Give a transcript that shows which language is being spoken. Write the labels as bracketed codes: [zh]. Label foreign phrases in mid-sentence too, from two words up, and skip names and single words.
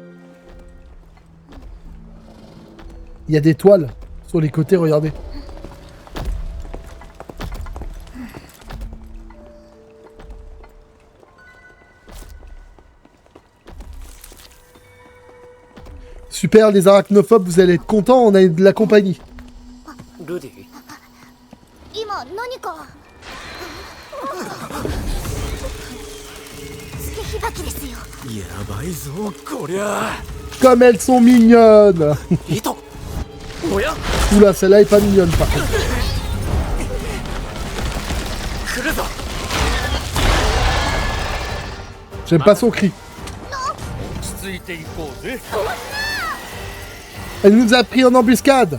[fr] Il y a des toiles sur les côtés, regardez. Super, les arachnophobes, vous allez être contents, on a de la compagnie. Rudy. [ja] 今何かつけひばきですよ。やばいぞこりゃ。 [fr] Comme elles sont mignonnes. Oula, celle-là est pas mignonne par contre. J'aime pas son cri. Elle nous a pris en embuscade.